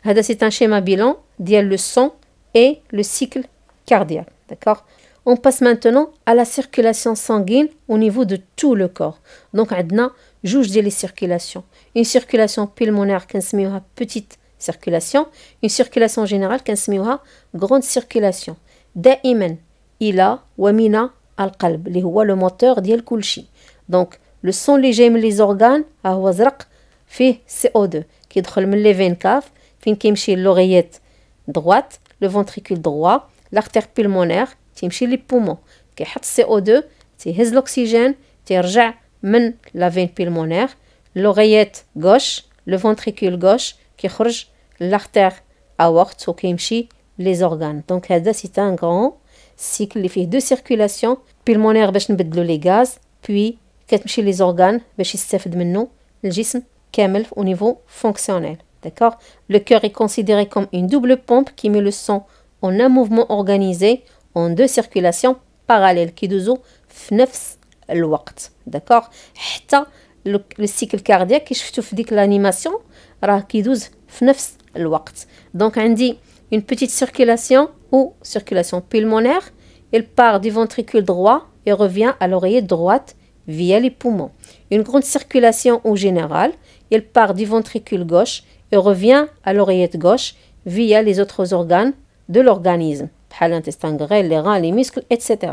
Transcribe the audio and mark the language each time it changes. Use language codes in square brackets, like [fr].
[fr] C'est un schéma bilan dial le sang et le cycle cardiaque. D'accord? On passe maintenant à la circulation sanguine au niveau de tout le corps. Donc, on a جوج ديال les circulations. Une circulation pulmonaire [ar] كنسميوها petite circulation, [fr] une circulation générale كنسميوها grande circulation. [ar] دائما إلى ومن القلب اللي هو le moteur ديال كلشي. Donc, le sang اللي جاي من les organes ها هو زرق فيه CO2 كيدخل من les veines كاف فين كيمشي l'oreillette [fr] droite, le ventricule droit, l'artère pulmonaire تيمشي les poumons كيحط CO2 تيهز l'oxygène تيرجع من la veine pulmonaire, l'oreillette gauche, le ventricule gauche كيخرج l'artère aorte وكيمشي les organes. Donc هذا c'est un grand cycle [ar] اللي فيه [fr] deux circulations pulmonaire [ar] باش نبدلو [fr] les gaz, puis كتمشي les organes [ar] باش يستافد منه الجسم كامل [fr] au niveau fonctionnel. D'accord? Le cœur est considéré comme une double pompe qui met le sang en un mouvement organisé en deux circulations parallèles [ar] كيدوزو في نفس الوقت. [fr] D'accord? [ar] حتى le cycle cardiaque كي شفتو في ديك l'animation راه كيدوز في نفس الوقت. [fr] Donc عندي une petite circulation ou circulation pulmonaire, elle part du ventricule droit et revient à l'oreillette droite via les poumons. Une grande circulation au général, elle part du ventricule gauche et revient à l'oreillette gauche via les autres organes de l'organisme, l'intestin grêle, les reins, les muscles, etc.